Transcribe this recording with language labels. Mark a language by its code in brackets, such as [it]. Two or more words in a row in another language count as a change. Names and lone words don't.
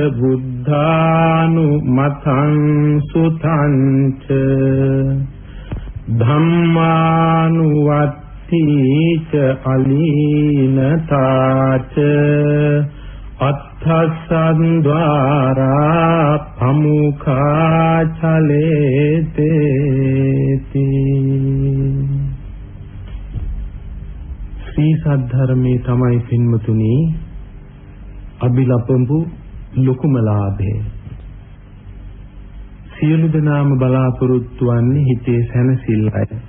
[pi] බුද්ධානුමතං සුතං ච ධම්මානුවත්ති ච අලීනතා ච අත්ථසන්ද්වාරා පමුඛා චලේතේති. [si] ශ්‍රී සද්ධර්මයේ තමයි පින්වතුනි අභිලපඹු ලොකුම ලාභය. සියලු දෙනාම බලාපොරොත්තු වන්නේ හිතේ සැනසෙල්ලයි.